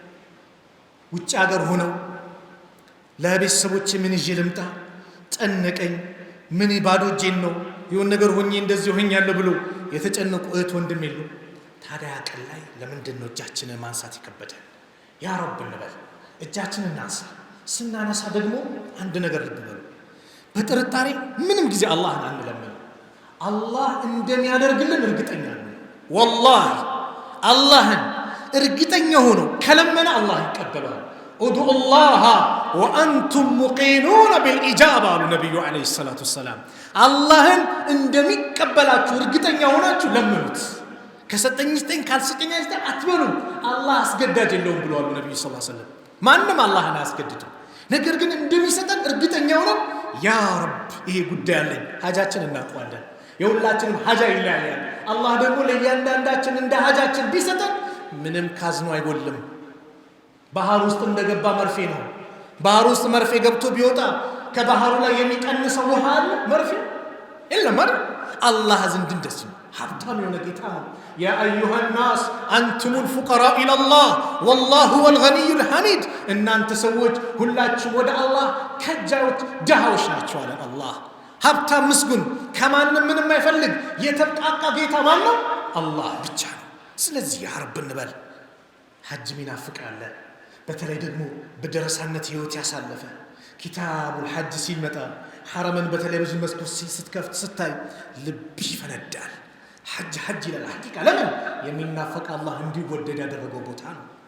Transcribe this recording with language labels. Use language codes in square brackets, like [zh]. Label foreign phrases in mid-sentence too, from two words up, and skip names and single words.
[am] ውጭ ሀገር ሆነው ለቤተሰቦቼ ምን ይዤ ልምጣ ጠነቀኝ ምን ባዶ እጄን ነው የሆነ ነገር ሆኜ እንደዚህ ሆኛለሁ ብሎ የተጨነቁ እህት ወንድም የለው ታዲያ ቀን ላይ ለምንድን ነው እጃችንን ማንሳት ይከበዳል [ar] يا رب [am] እንበል እጃችንን እናንሳ ስናነሳ ደግሞ አንድ ነገር ልብ በሉ በጥርጣሬ ምንም ጊዜ አላህን አንለምን አላህ እንደሚያደርግልን እርግጠኛ ነን والله አላህን እርግጠኛ ሆኖ ከለመነ አላህ ይቀበላል [ar] ادعوا الله وانتم موقنون بالاجابه على النبي عليه الصلاه والسلام [am] አላህን እንደሚቀበላችሁ እርግጠኛ ሆናችሁ ለምኑት ከሰጠኝስተኝ ካልሰጠኝስተ አትበሉ አላህ አስገዳጅ የለውም ብለዋል ነብዩ [ar] صلى الله عليه وسلم [am] ማንንም አላህን አያስገድድም ነገር ግን እንደሚሰጠን እርግጠኛ ሆነን [ar] يا رب [am] ይሄ ጉዳይ አለኝ ሀጃችን እናውቀዋለን የሁላችንም ሀጃ ይለያያል አላህ ደግሞ ለእያንዳንዳችን እንደ ሀጃችን ቢሰጠን ምንም ካዝኖ አይጎልም ባህር ውስጥ እንደገባ መርፌ ነው ባህር ውስጥ መርፌ ገብቶ ቢወጣ ከባህሩ ላይ የሚቀንሰው ውሃ አለ መርፌ የለም አይደል አላህ ዘንድ እንደዚህ ሀብታም የሆነ ጌታ ነው ያ [ar] አዩሃ الناس አንቱም الفقراء الى الله والله هو الغني الحميد [am] እናንተ ሰዎች ሁላችሁ ወደ አላህ ከጃዎች ጃሃዎች ናችሁ አለ አላህ ሀብታም ምስጉን ከማንም ምንም አይፈልግ የተብቃቃ ጌታ ማን ነው አላህ ብቻ ነው ስለዚህ [ar] يا رب [am] እንበል ሐጅ ሚናፍቃለ በተለይ ደግሞ በደረሳነት ህይወት ያሳለፈ [ar] كتاب الحج [am] ሲመጣ ሐረምን በቴሌቪዥን መስኮት ስትከፍት ስታይ ልብ ይፈነዳል ሐጅ ሐጅ ይላል ሐቂቃ ለምን የሚናፈቅ አላህ እንዲወደድ ያደረገው ቦታ ነው